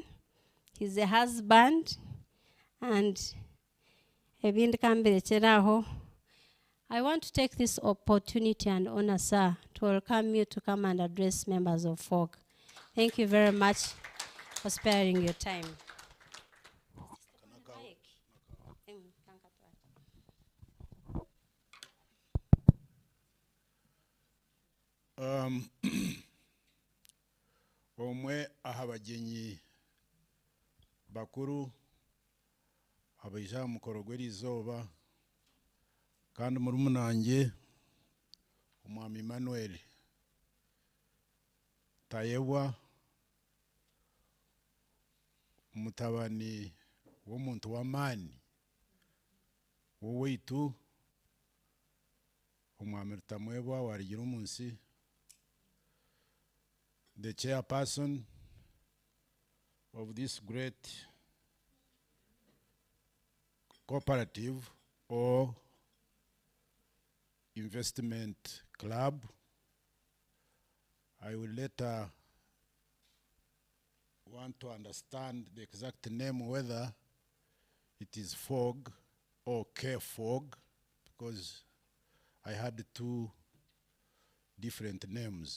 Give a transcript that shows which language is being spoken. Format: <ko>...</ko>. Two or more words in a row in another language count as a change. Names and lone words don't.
<en>He's a husband. And I want to take this opportunity and honor, sir, to welcome you to come and address members of FOG. Thank you very much for sparing your time.</en> <nyn>Omwe ahabagenyi bakuru abaija mukoro gw'eriizooba kandi murumunange omwami Emmanuel Tayebwa mutabani w'omuntu w'amaani wowaitu omwami Rutamwebwa warigira omunsi,</nyn> <en>the chairperson of this great cooperative or investment club. I will later want to understand the exact name, whether it is FOG or KFOG, because I had two different names.</en>